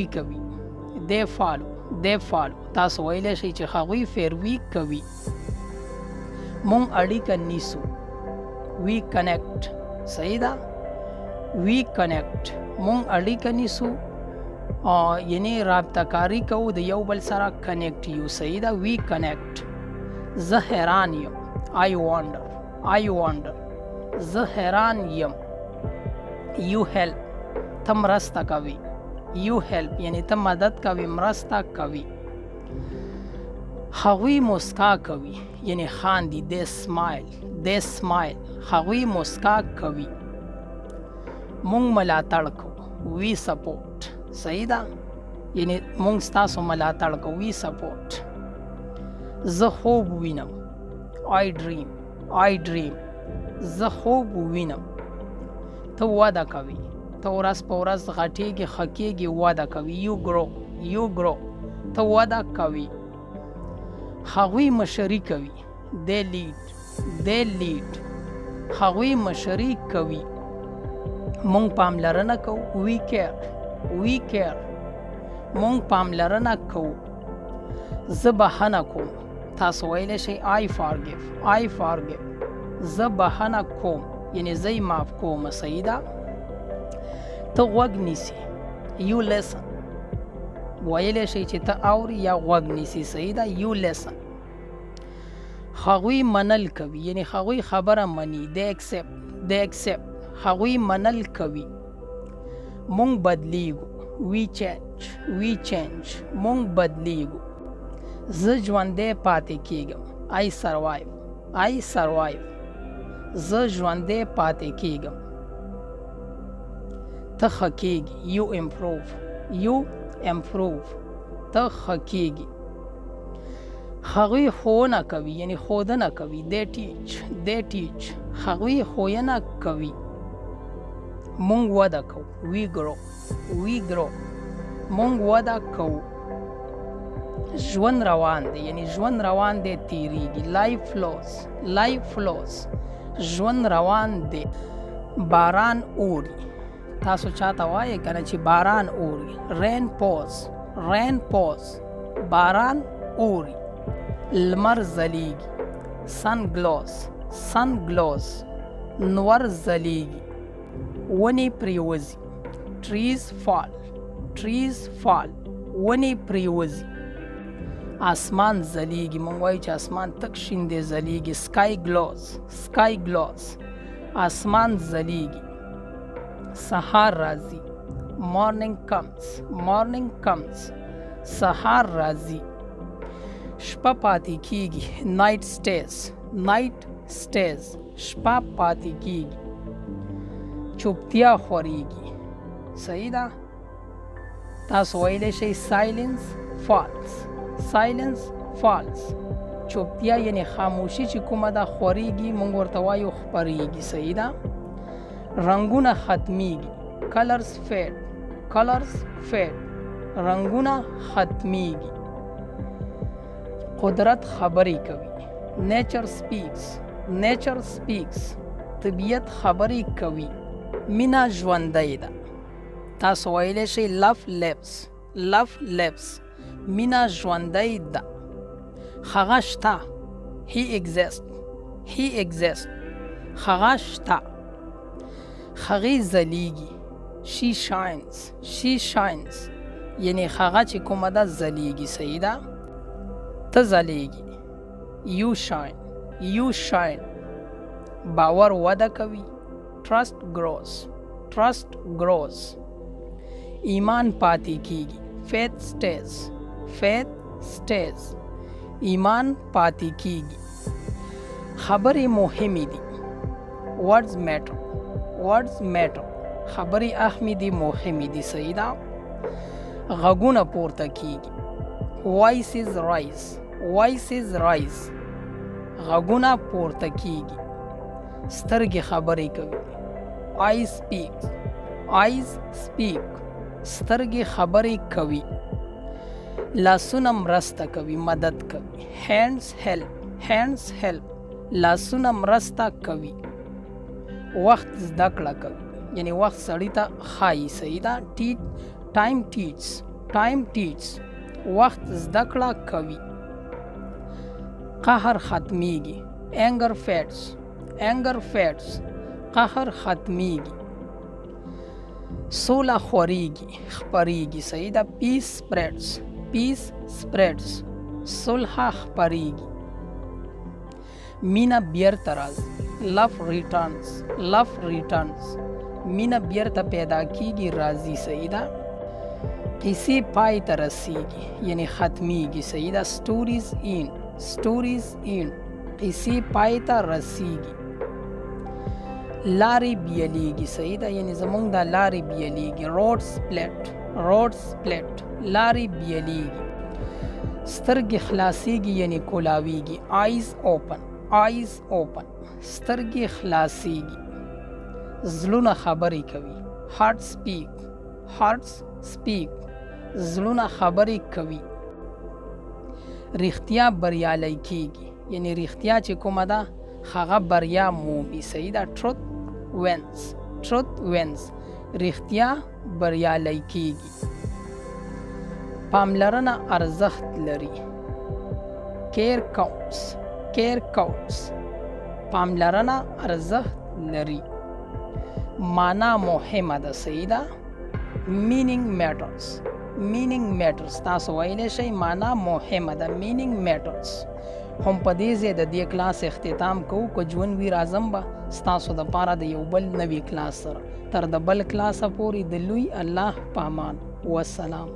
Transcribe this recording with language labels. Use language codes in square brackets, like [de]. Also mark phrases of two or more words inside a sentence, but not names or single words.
[ps] کوي [en] they follow [ps] تاسو ویلی شئ چې هغوی پیروي کوي مونږ اړیکه نیسو [en] we connect [ps] صحیح ده [en] we connect [ps] مونږ اړیکه نیسو یعنی رابطه کاری کوو د یو بل سره کنیکټ یو صحیح ده we connect زه حیران یم [en] I wonder [ps] زه حیران یم [en] you help [ps] ته مرسته کوي یعنی ته مدد کوي مرسته کوي هغوی مسکا کوي یعنی خاندي [en] they smile [ps] هغوی مسکا کوي مونږ ملاتړ کوو [en] we support [ps] صحیح ده یعنی مونږ ستاسو ملاتړ کوو [en] we support [ps] زه خوب وینم [en] I dream [ps] زه خوب وینم ته وده کوي ته ورځ په ورځ غټېږي ښه کېږي وده کوي [en] you grow [ps] ته وده کوي هغوی مشري کوي [en] they lead [ps] هغوی مشري کوي مونږ پاملرنه کوو [en] we care [ps] مونږ پاملرنه کوو زه بخښنه کوم تاسو ویلی شئ [en] I forgive [ps] زه بخښنه کوم یعنی زه یې معاف کوم صحیح ده ته غوږ نیسي [en] you listen [ps] ویلی شئ چې ته اوري یا غوږ نیسي صحیح ده [en] you listen [ps] هغوی منل کوي یعنی هغوی خبره مني [en] they accept [ps] هغوی منل کوي مونږ بدلیږو [en] we change [ps] مونږ بدلیږو زه ژوندی پاتې کیږم [en] I survive [ps] زه ژوندی پاتې کیږم ته ښه کیږي [en] you improve [ps] ته ښه کیږي هغوی ښوونه کوي یعنی ښودنه کوي they teach هغوی ښوونه کوي مونږ وده کوو [en] we grow [ps] مونږ وده کوو ژوند روان دی یعنی ژوند روان دی تیریږي [en] life flows [ps] ژوند روان دی باران اوري تاسو چاته وایئ که نه چې باران اوري [en] rain pours [ps] باران اوري لمر ځلیږي [en] sun glows [ps] نور ځلیږي ونې پریوځي [en] trees fall [ps] ونې پریوځي آسمان ځلیږي مونږ وایو چې آسمان تک شین دی ځلیږي [en] sky glows [ps] آسمان ځلیږي سهار راځي [en] morning comes [ps] سهار راځي شپه پاتې کیږي night stays شپه پاتې کیږي چوپتیا خوريږي صحیح ده تاسو ویلی شئ [en] silence falls [ps] چوپتیا یعنی خاموشي چې کومه ده خوريږي مونږ ورته وایو خپریږي صحیح ده رنگونه ختمیږي [en] colors fade [ps] رنگونه ختمیږي قدرت خبرې کوي [en] nature speaks [ps] طبیعت خبرې کوي مینا ژوندۍ ده تاسو ویلی شئ [en] love lives [ps] مینا ژوندۍ ده هغه شته [en] he exists [ps] هغه شته هغې ځلیږي [en] she shines [ps] یعنی هغه چې کومه ده ځلیږي صحیح ده ته ځلیږي [en] you shine [ps] باور وده کوي [en] trust grows [ps] ایمان پاتې کیږي [en] faith stays [ps] ایمان پاتې کیږي خبرې مهمې دي [en] words matter [ps] خبرې اهمې دي مهمې دي صحیح ده غږونه پورته کیږي voices rise غږونه پورته کیږي سترګې خبرې کوي [en] eyes speak [ps] سترګې خبرې کوي لاسونه مرسته کوي مدد کوي [en] hands help [ps] لاسونه مرسته کوي وخت زده کړه کوي یعنی وخت سړی ته ښایي صحیح ده [en] time teaches [ps] وخت زده کړه کوي قهر ختمیږي [en] anger fades [ps] قهر ختمیږي سوله خوريږي خپریږي صحیح ده [en] peace spreads [ps] صلح خپریږي مینا بیرته راځي [en] love returns [ps] مینا بیرته پیدا کیږي راځي صحیح ده قصې پای ته رسیږي یعنی ختمیږي صحیح ده [en] stories end [ps] قصې پای ته رسیږي لارې بیلیږي صحیح ده یعنی زمونږ د لارې بیلیږي [en] road split [ps] لارې بیلیږي سترګې خلاصیږي یعنی کولاویږي [en] eyes open [ps] سترګې خلاصیږي زړونه خبرې کوي [en] hearts speak [ps] زړونه خبرې کوي رښتیا بریالی کیږي یعنی رښتیا چې کومه ده هغه بریا مومي صحیح ده [en] truth wins [ps] رښتیا بریالی کیږي پاملرنه ارزښت لري [en] care counts [ps] پاملرنه ارزښت لري معنا مهمه ده صحیح ده meaning matters تاسو ویلی شئ معنا مهمه ده [en] meaning matters [ps] هم په دې ځای د دې کلاس اختتام کوو که ژوند وي راځم به ستاسو دپاره د یو بل نوي کلاس سره تر د بل کلاسه پورې د لوی الله په امان والسلام